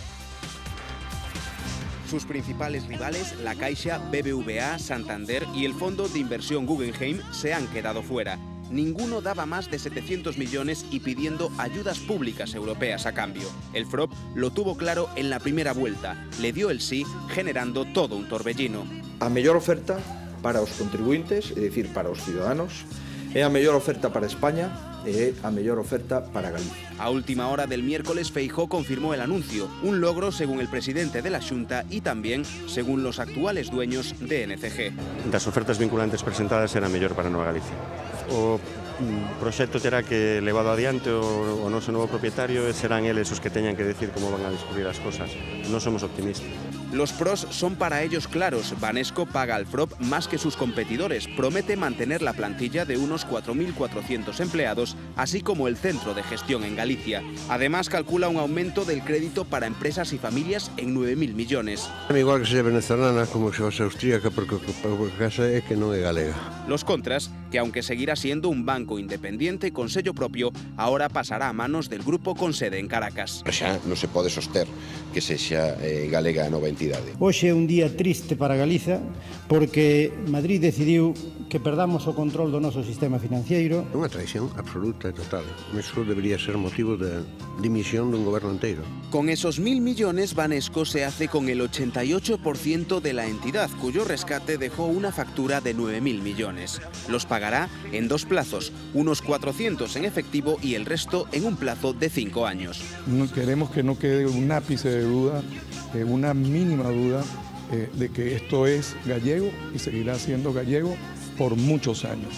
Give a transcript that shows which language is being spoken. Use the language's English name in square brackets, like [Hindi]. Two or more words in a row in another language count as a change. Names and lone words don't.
[Spanish] Sus principales rivales, la Caixa, BBVA, Santander y el fondo de inversión Guggenheim, se han quedado fuera. Ninguno daba más de 700 millones y pidiendo ayudas públicas europeas a cambio. El FROB lo tuvo claro en la primera vuelta, le dio el sí, generando todo un torbellino. [Galician] A mellor oferta para os contribuintes, é dicir, para os ciudadanos, é a mellor oferta para España e é a mellor oferta para Galicia. [Spanish] A última hora del miércoles, Feijóo confirmó el anuncio, un logro según el presidente de la Xunta y también según los actuales dueños de NCG. [Galician] Das ofertas vinculantes presentadas era mellor para Nova Galicia. O proxecto terá que levado adiante o noso novo propietario e serán eles os que teñan que decir como van a descubrir as cosas. Non somos optimistas. [Spanish] Los pros son para ellos claros. Banesco paga al FROB más que sus competidores, promete mantener la plantilla de unos 4.400 empleados, así como el centro de gestión en Galicia. Además, calcula un aumento del crédito para empresas y familias en 9.000 millones. Igual que sea venezolana como que sea austríaca, [Galician] porque o que pasa é que non é galega. [Spanish] Los contras, que aunque seguirá siendo un banco independiente con sello propio, ahora pasará a manos del grupo con sede en Caracas. [Galician] Xa non se pode soster que sexa galega a nova entidade. Hoxe é un día triste para Galiza porque Madrid decidiu que perdamos o control do noso sistema financiero. Unha traición absoluta e total. Eso debería ser motivo de dimisión dun goberno inteiro. [Spanish] Con esos 1.000 millones, Banesco se hace con el 88% de la entidad, cuyo rescate dejó una factura de 9.000 millones. Los pagará en 2 plazos, unos 400 en efectivo y el resto en un plazo de 5 años. Queremos que no quede un ápice de duda, una mínima duda de que esto es gallego y seguirá siendo gallego por muchos años.